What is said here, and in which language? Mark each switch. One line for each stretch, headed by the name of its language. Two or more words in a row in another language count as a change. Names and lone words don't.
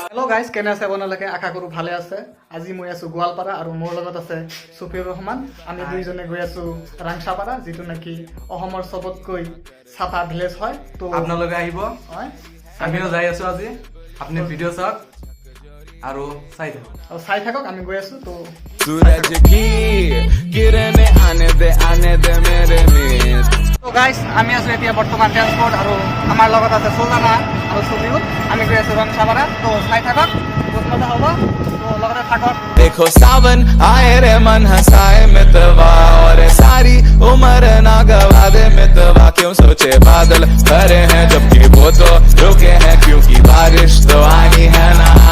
Assamese: গাইজ কেনে আছে আপোনালোকে আশা কৰোঁ ভালে আছে। আজি মই আছোঁ গোৱালপাৰা আৰু মোৰ লগত আছে চুফিউৰ ৰহমান। আমি দুইজনে গৈ আছোঁ ৰাংচাপাৰা, যিটো নেকি অসমৰ চবতকৈ চাফা ভিলেজ হয়। তো আপোনালোকে আহিব, হয় আমিও যাই আছোঁ আজি। আপুনি ভিডিঅ' চাওক আৰু চাই থাকক। আমি গৈ আছোঁ। তো
Hindi: सूरज की किरणें आने दे मेरे मित्र।
Assamese: তো গাইজ আমি আছোঁ এতিয়া বৰ্তমান ট্ৰেন্সপৰ্ট আৰু আমাৰ লগত আছে সুলতানা আৰু চুফিউৰ। আমি গৈ আছোঁ ৰাংচাপাৰা। তো চাই থাকক, বহুত মজা হ'ব। তো লগতে থাকক।
Hindi: देखो सावन आए रे मन हंसाए मितवा और सारी उम्र ना गवा दे मितवा। क्यों सोचे बादल भरे हैं जबकि वो तो रुके हैं, क्योंकि बारिश तो आई है ना।